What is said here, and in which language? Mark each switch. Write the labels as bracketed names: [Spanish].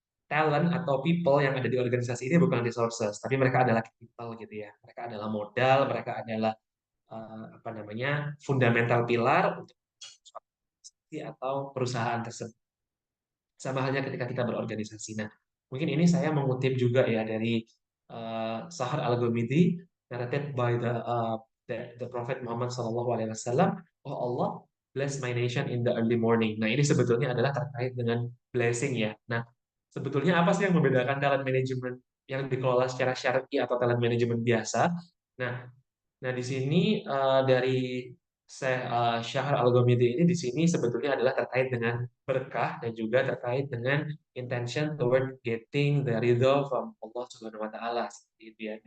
[Indonesian] talent atau people yang ada di organisasi ini bukan resources, tapi mereka adalah capital gitu ya, mereka adalah modal, mereka adalah apa namanya fundamental pilar untuk organisasi atau perusahaan tersebut. Sama halnya ketika kita berorganisasi. Nah, mungkin ini saya mengutip juga ya dari Sahar Al-Ghamidi, [English] narrated by the Prophet Muhammad SAW. Oh Allah, bless my nation in the early morning. [Indonesian] Nah, ini sebetulnya adalah terkait dengan blessing ya. Nah, sebetulnya apa sih yang membedakan talent management yang dikelola secara syar'i atau talent management biasa? Nah, Nah, di sini dari Syahr Al-Ghamidi ini di sini sebetulnya adalah terkait dengan berkah dan juga terkait dengan [English] intention toward getting the ridho from Allah [Indonesian] Subhanahu wa taala seperti itu ya.